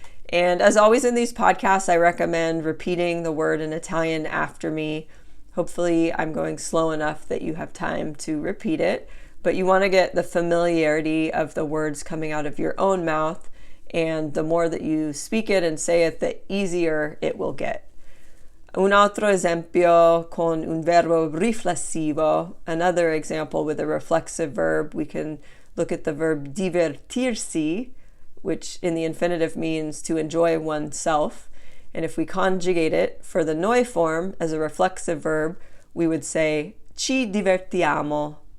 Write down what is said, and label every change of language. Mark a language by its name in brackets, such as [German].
[English] And as always in these podcasts, I recommend repeating the word in Italian after me. Hopefully I'm going slow enough that you have time to repeat it, but you want to get the familiarity of the words coming out of your own mouth, and the more that you speak it and say it, the easier it will get. [Italian] Un altro esempio con un verbo riflessivo. [English] Another example with a reflexive verb, we can look at the verb divertirsi, which in the infinitive means to enjoy oneself. And if we conjugate it for the noi form as a reflexive verb, we would say [Italian] ci divertiamo.